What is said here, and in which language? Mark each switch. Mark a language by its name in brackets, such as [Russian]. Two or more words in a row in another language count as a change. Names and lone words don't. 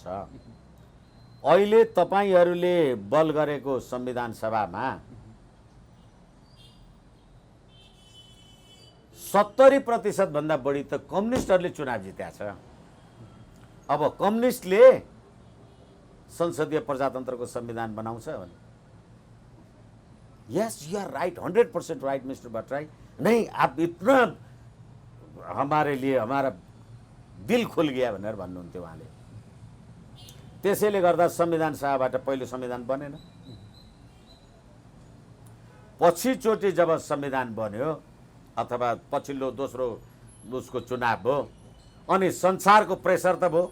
[Nepali] अहिले तपाईहरूले बल गरेको संविधान सभामा 70% भन्दा बढी त कम्युनिस्टहरूले चुनाव जितेको छ। अब कम्युनिस्टले संसदीय प्रजातन्त्रको संविधान बनाउँछ भने [English] yes you are right, 100% right Mister भट्टराई, [Hindi] नहीं आप इतना हमारे लिए हमारा दिल खुल गया [Nepali] भनेर भन्नुहुन्थ्यो उहाँले। त्यसैले गर्दा संविधान सभाबाट पहिलो संविधान बनेन। पछिचोटि जब संविधान बन्यो अथवा पछिल्लो दोस्रो उसको चुनाव भयो अनि संसारको प्रेसर त भयो।